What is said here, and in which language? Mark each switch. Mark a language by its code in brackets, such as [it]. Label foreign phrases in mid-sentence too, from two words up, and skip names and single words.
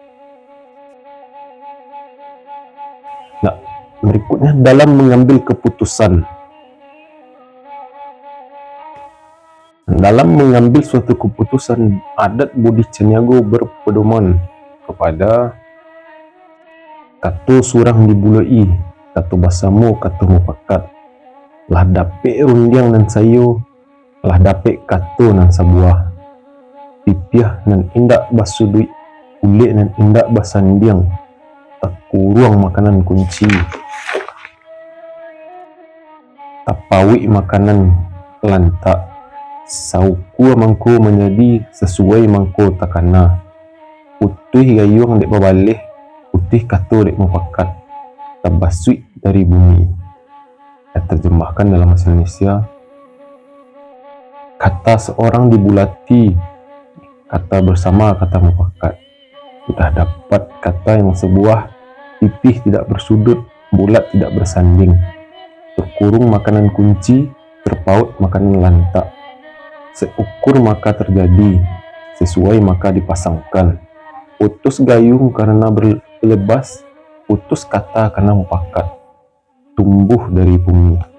[id] Nah, berikutnya dalam mengambil keputusan. Dalam mengambil suatu keputusan, adat Bodi Caniago berpedoman kepada [min] kato surang dibulai, kato basamo, kato mupakat, lah dapek rundiang nan sayo, lah dapek kato nan sabuah, pipiah nan indak basudui, kulit nan indak basandiang, takuruang makanan kunci, tapawi makanan lantak, sauku mangko menjadi sesuai mangko takana, putih gayung dek babaleh, putih kato dek mupakat, tabasui dari bumi. [id] Terjemahkan dalam bahasa Indonesia, kata seorang dibulati, kata bersama, kata mufakat. Sudah dapat kata yang sebuah, pipih tidak bersudut, bulat tidak bersanding, terkurung makanan kunci, terpaut makanan lantak, seukur maka terjadi, sesuai maka dipasangkan, putus gayung karena berlebas, putus kata karena mufakat, tumbuh dari bumi.